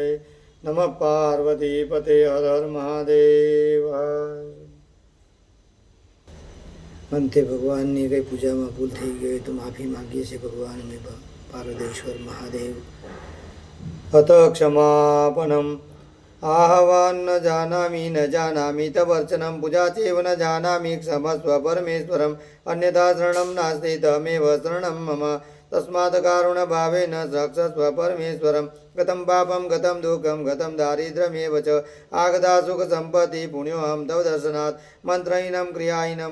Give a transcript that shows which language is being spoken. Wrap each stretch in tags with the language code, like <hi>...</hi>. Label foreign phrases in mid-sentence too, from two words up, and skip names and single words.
<sa>નમઃ પાર્વતી પતે હર હર મહાદેવ.</sa> <gu>અંતે ભગવાનની કંઈ પૂજામાં ભૂલ થઈ ગઈ હોય તો માફી માગીએ છીએ ભગવાન અમે પારદેશ્વર મહાદેવ.</gu> <sa>અત ક્ષમાપનમ. आहवान न जानामि तवर्चनं पूजा चैव न जानामि क्षमस्व परमेश्वरम् अन्यथा शरणं नास्ति तमेव शरणं मम. तस्मात् कारुणभावेन रक्षस्व परमेश्वरं गतं पापं गतं दुःखं गतं दारिद्र्यमेव च आगता सुखसम्पत्ति पुण्योऽहं तव दर्शनात् मन्त्रहीनं क्रियाहीनं</sa>